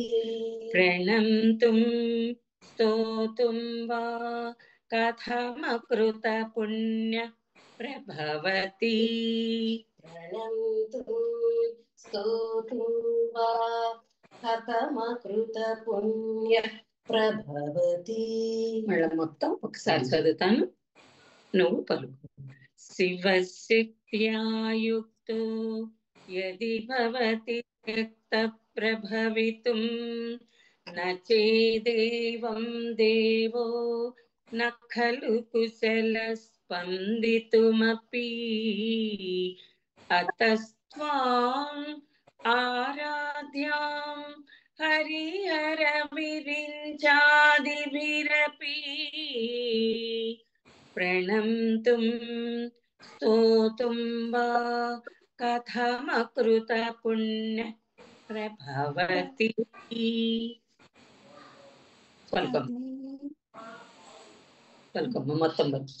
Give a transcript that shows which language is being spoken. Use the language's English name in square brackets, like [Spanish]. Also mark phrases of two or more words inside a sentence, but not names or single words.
[Sanskrit] प्रणन्तुं स्तोतुं वा कथमकृतपुण्यः प्रभवति प्रणन्तुं स्तोतुं वा कथमकृतपुण्यः ప్రభవతి. [Telugu] మళ్ళీ మొత్తం ఒకసారి చదువుతాను, నువ్వు పలుకు. [Sanskrit] శివశక్త్యాయుక్తో యది భవతి వ్యక్త ప్రభవితుం న చేదేవం దేవో న ఖలు కుశల స్పందితుమపి అతస్త్వాం ఆరాధ్యాం హరిహర విరిञ्चादिभिरपि प्रणन्तुं स्तोतुं वा कथमकृतपुण्यः प्रभवति. [Telugu] పలుకమ్మ మొత్తం